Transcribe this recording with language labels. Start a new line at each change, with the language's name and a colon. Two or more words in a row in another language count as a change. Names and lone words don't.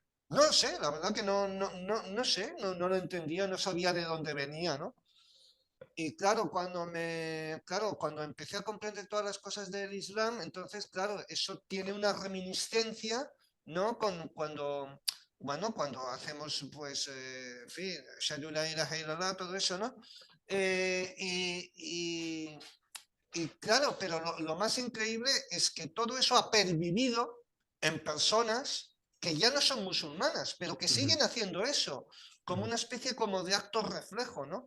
Spanish: No sé, la verdad que no sé, no lo entendía, no sabía de dónde venía, ¿no? Y claro, cuando empecé a comprender todas las cosas del Islam, entonces, claro, eso tiene una reminiscencia, ¿no? Cuando hacemos, pues, en fin,
Arabic: أشهد لا إله إلا الله,
Spanish: todo eso, ¿no? Eh, y, y- y claro, pero lo más increíble es que todo eso ha pervivido en personas que ya no son musulmanas, pero que siguen haciendo eso, como una especie como de acto reflejo, ¿no?